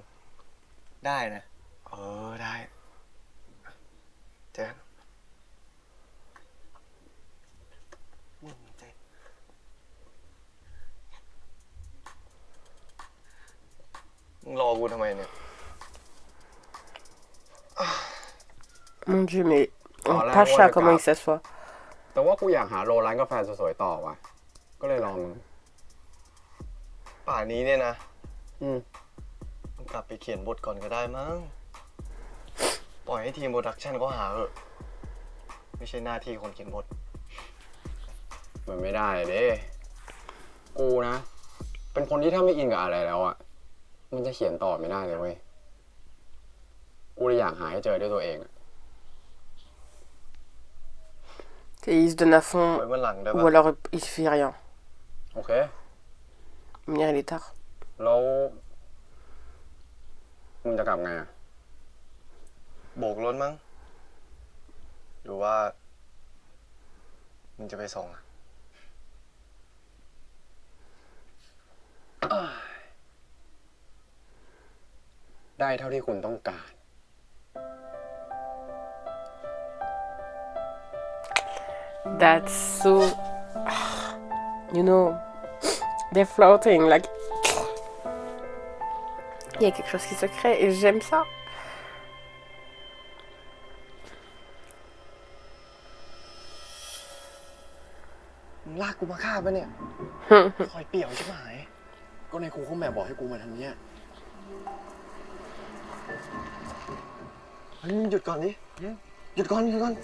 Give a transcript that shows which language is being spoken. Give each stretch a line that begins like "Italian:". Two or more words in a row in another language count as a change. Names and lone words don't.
Thai: ได้นะ เออ ได้ เจอกันมึงรอกูทำไมเนี่ย
French: Mon Dieu, mais Oh là, Pacha, ouais, comment il grave. s'assoit.
Thai: แต่ว่ากูอยากหาโรร้านกาแฟสวยๆต่อว่ะ ก็เลยลองมึง ป่านนี้เนี่ยนะ อืม มึงกลับไปเขียนบทก่อนก็ได้มั้ง ปล่อยให้ทีมโปรดักชันเขาหาเถอะ ไม่ใช่หน้าที่คนเขียนบท มันไม่ได้เด้กูนะ เป็นคนที่ถ้าไม่อินกับอะไรแล้วอ่ะ มันจะเขียนต่อไม่ได้เลยเว้ย กูเลยอยากหาให้เจอด้วยตัวเองอะ
French: Et il se donne à fond,
Thai: ไว้วันหลังได้
French: ou
Thai: ปะ
French: alors il fait rien.
Thai: โอเค
French: Mire, il est tard.
Thai: แล้วมึงจะกลับไงอ่ะ โบกรถมั้ง หรือว่า มึงจะไปส่งอะ ได้เท่าที่คุณต้องการ
English: That's so. You know, they're floating, like.
French: Il y a quelque chose qui se crée et j'aime ça.
Thai: มึงลากกูมาฆ่าปะเนี่ย คอยเปี่ยวใช่ไหม ก็ในครูเขาแบบบอกให้กูมาทำเนี้ย เฮ้ยมึงหยุดก่อนดิ หยุดก่อน หยุดก่อน